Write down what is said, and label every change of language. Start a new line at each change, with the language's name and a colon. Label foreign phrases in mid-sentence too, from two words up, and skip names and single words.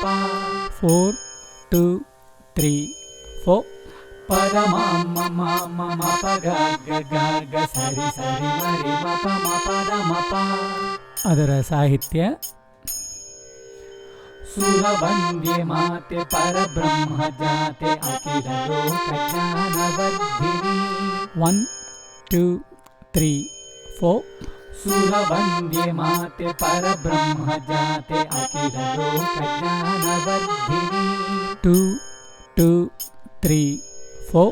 Kannada: 4 2 3 4. ಪದ ಮ ಮ ಮ ಮ ಮ ಪ ಗ ಗ ಗ ಗ ಸರಿ ಸರಿ ಮರಿ ಮ ಪ ಮ ಪದ ಮ ಪ. ಅದರ ಸಾಹಿತ್ಯ ಸುರವಂದ್ಯೆ ಮಾತೆ ಪರಬ್ರಹ್ಮ ಜಾತೆ ಅಖಿಲ ಲೋಕ ಜ್ಞಾನವರ್ಧಿನಿ. 1 2 3 4. ಸುರವಂದ್ಯೆ ಮಾತೆ ಪರಬ್ರಹ್ಮ ಜಾತೆ ಅಖಿಲ ಲೋಕ ಜ್ಞಾನವರ್ಧಿನಿ. 2 2 3 4.